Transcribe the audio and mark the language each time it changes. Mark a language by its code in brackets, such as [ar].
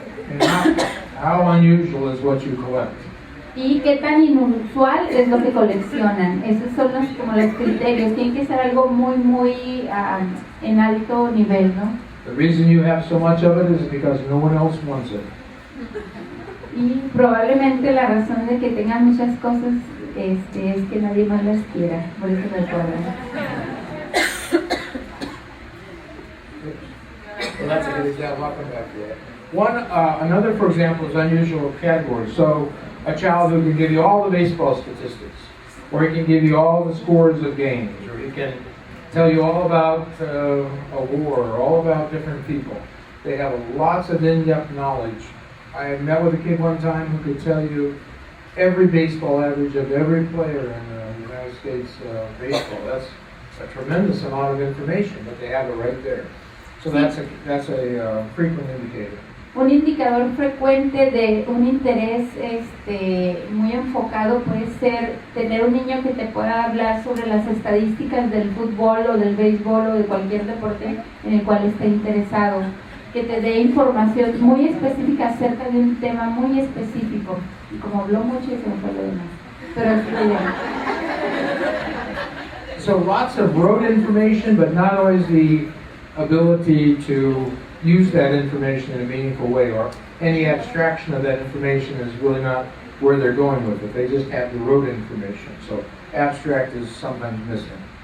[en] And how unusual is what you collect? [es] Y qué tan inusual es lo que coleccionan. Esos son como los criterios. Tiene que ser algo muy en alto nivel, ¿no? [en] The reason you have so much of it is because no one else wants it. [es] Y probablemente la razón de que tengan muchas cosas es que nadie más las quiera. Por eso me acuerdan. [en] Well, that's a good example. I'll come back to that. Another, for example, is unusual category. So, a child who can give you all the baseball statistics, or he can give you all the scores of games, or he can tell you all about a war, or all about different people. They have lots of in-depth knowledge. I met with a kid one time who could tell you every baseball average of every player in the United States baseball. That's a tremendous amount of information, but they have it right there. So that's a frequent indicator. [es] Un indicador frecuente de un interés muy enfocado puede ser tener un niño que te pueda hablar sobre las estadísticas del fútbol o del béisbol o de cualquier deporte en el cual esté interesado, que te dé información muy específica acerca de un tema muy específico. Y como habló mucho y se me fue lo demás, pero es la idea. [en] So lots of rote information, but not always the ability to use that information in a meaningful way, or any abstraction of that information is really not where they're going with it. They just have the rote information. So abstract is sometimes missing.